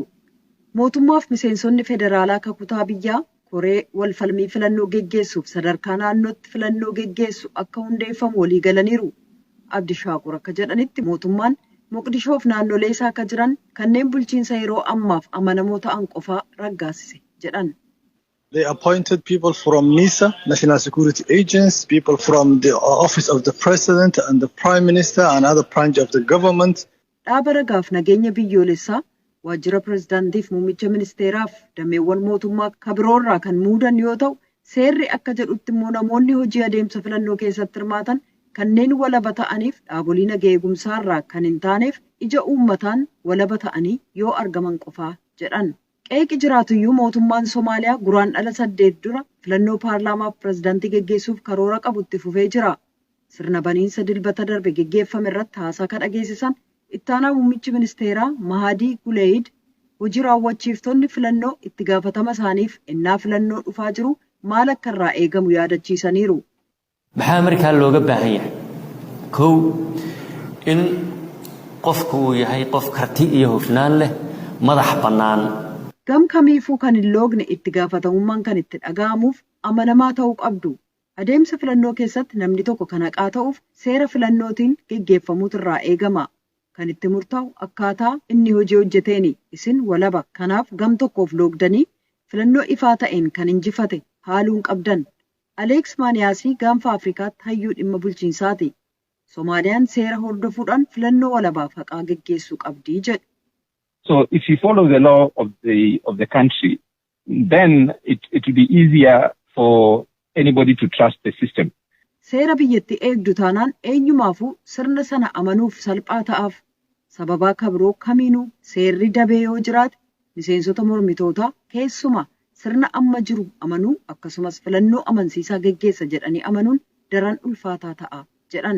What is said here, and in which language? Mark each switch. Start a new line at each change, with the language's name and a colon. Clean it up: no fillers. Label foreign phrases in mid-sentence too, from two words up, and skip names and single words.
Oromo: Mootummaaf miseensonni federaalaa kutaa biyyaa koree walfalmii filannoo geggeessuuf sadarkaa naannootti filannoo geggeessu akka hundeeffamu walii galaniiru. Abdishaakur akka jedhanitti mootummaan Moqdishoof naannolee isaa akka jiran kanneen bulchiinsa yeroo ammaaf amanamoo ta'an qofaa raggaasise jedhan.
English: They appointed people from NISA, National Security Agents, people from the Office of the President and the Prime Minister and other branch of the government.
Oromo: Dhaaba ragaaf nageenya biyyoolessaa waajjira pirezidaantiif muummicha ministeeraaf dameewwan mootummaa kabiroorraa kan muudan yoo ta'u, seerri akka jedhutti immoo namoonni hojii adeemsa filannoo keessatti hirmaatan kanneen walaba ta'aniif dhaabolee nagaa eegumsaarraa kan hin taaneef ija uummataan walaba ta'anii yoo argaman qofaa jedhan. Qeeqi jiraatuyyuu mootummaan Somaaliyaa guraandhala 8 dura filannoo paarlaamaaf pirezidaantii geggeessuuf karoora qabu itti fufee jira. Sirna baniinsa dilbata darbe geggeeffame irratti haasaa kan dhageessisan ittaanaa muummichi ministeeraa Mahadii Guleeyid hojii raawwachiiftonni filannoo itti gaafatama isaaniif innaa filannoo dhufaa jiru maal akka irraa eegamu yaadachiisaniiru.
Somali: maxaa markaa looga baahan yahay kow in qofku uu yahay qof karti iyo hufnaan leh madax bannaan.
Oromo: Gam kamiifuu kan hin loogne itti gaafatamummaan kan itti dhaga'amuuf amanamaa ta'uu qabdu. Adeemsa filannoo keessatti namni tokko kan haqaa ta'uuf seera filannootiin geggeeffamuutu irraa eegama. Kan itti murtaa'u akkaataa inni hojii hojjeteeni isin walaba. Kanaaf gam tokkoof loogdanii filannoo ifaa ta'een kan injifate haaluun qabdan. Aleeks Maaniyaasii gaanfa Afrikaatti hayyuu dhimma bulchiinsaati. Soomaaliyaan seera hordofuudhaan filannoo walabaaf haqaa geggeessuu qabdi jedhu.
English: So if you follow the law of the country, then it will be easier for anybody to trust the system.
Oromo: Seera biyyatti eegdu taanaan eenyumaafuu sirna sana amanuuf salphaa ta'aaf. Sababaa kabiroo kamiinuu seerri dabee yoo jiraate miseensota mormitootaa keessumaa sirna amma jiru amanuu akkasumas filannoo amansiisaa geggeessa jedhanii amanuun daran ulfaataa ta'a jedhan.